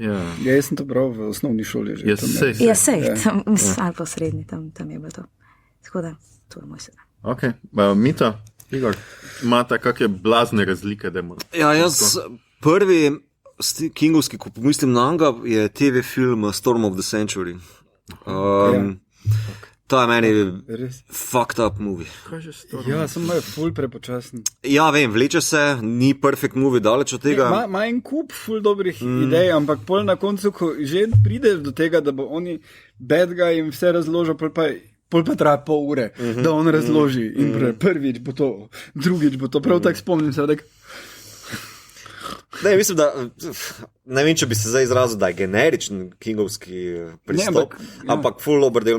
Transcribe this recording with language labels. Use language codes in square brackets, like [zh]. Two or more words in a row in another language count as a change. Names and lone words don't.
[sl] Ja, jaz sem to bral v osnovni šoli že. Ja, sej, ali pa v srednji, tam je bilo to. Tako da, to je moj sedaj. Ok, Mita, Igor, imata kakšne blazne razlike? Ja, jaz prvi kingovski, ko pomislim na njega, je TV film Storm of the Century. To je meni [en] fucked up movie. [sl] Ja, sem moj ful prepočasen. Ja, vem, vleče se, ni [en] perfect movie, [sl] daleč od tega. Ma en kup ful dobrih idej, ampak pol na koncu, ko že pride do tega, da bo oni [en] bad guy [sl] in vse razložil, pol pa traja pol ure, da on razloži in prvič bo to, drugič bo to, prav tako spomnim se, da... Ne, mislim, da, ne vem, če bi se zdaj izrazil, da je generičen kingovski pristop, ampak full dober del.